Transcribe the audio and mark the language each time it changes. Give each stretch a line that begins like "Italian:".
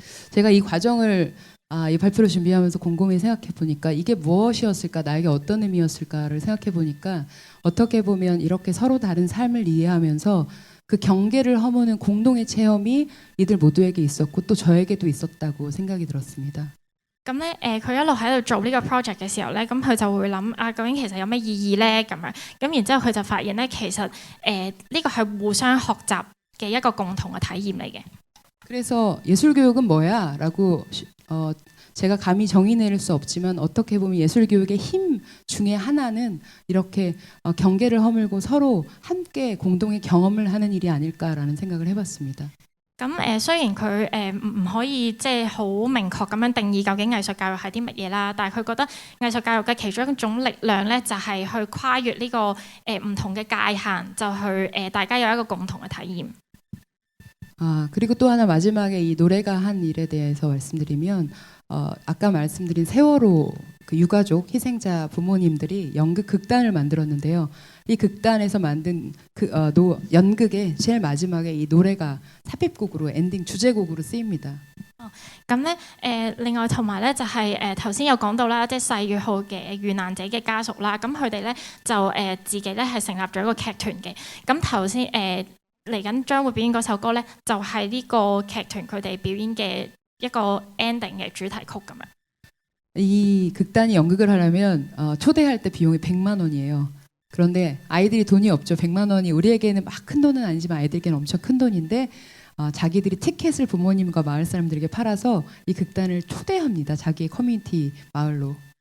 Korean: 제가 이 과정을 이 발표를 준비하면서 곰곰이 생각해 보니까 이게 무엇이었을까, 나에게 어떤 의미였을까를 생각해 보니까 어떻게 보면 이렇게 서로 다른 삶을 이해하면서 그 경계를 허무는 공동의 체험이 이들 모두에게 있었고 또 저에게도 있었다고 생각이 들었습니다.
Cantonese: 咁咧佢一路喺度做呢個 project 嘅時候咧，咁佢就會諗究竟其實有咩意義咧咁樣，咁然之後佢就發現咧其實呢個係互相學習嘅一個共同嘅體驗嚟嘅。
Korean: 그래서 예술 교육은 뭐야? 라고 제가 감히 정의 내릴 수 없지만 어떻게 보면 예술 교육의 힘 중에 하나는 이렇게 경계를 허물고 서로 함께 공동의 경험을 하는 일이 아닐까라는 생각을 해봤습니다.
Cantonese: 咁雖然佢唔可以即係好明確咁樣定義究竟藝術教育係啲乜嘢啦，但係佢覺得藝術教育嘅其中一種力量咧，就係去跨越呢個唔同嘅界限，就去大家有一個共同嘅體驗。
Korean: 그리고 또 하나 마지막에 이 노래가 한 일에 대해서 말씀드리면 아까 말씀드린 세월호 그 유가족 희생자 부모님들이 연극 극단을 만들었는데요. 이 극단에서 만든 연극의 제일 마지막에 이 노래가 삽입곡으로 엔딩 주제곡으로 쓰입니다.
Cantonese: 咁咧另外同埋咧就係頭先有講到啦，即係世越號嘅遇難者嘅家屬啦，咁佢哋咧就自己咧係成立咗一個劇團嘅。咁頭先嚟緊將會表演嗰首歌咧，就係呢個劇團佢哋表演嘅一個 ending 嘅主題曲咁樣。
Korean: 이 극단이 연극을 하려면 초대할 때 비용이 100만 원이에요. 그런데 아이들이 돈이 없죠. 100만 원이 우리에게는 막 큰 돈은 아니지만 아이들에게는 엄청 큰 돈인데 자기들이 티켓을 부모님과 마을 사람들에게 팔아서 이 극단을 초대합니다. 자기의 커뮤니티 마을로.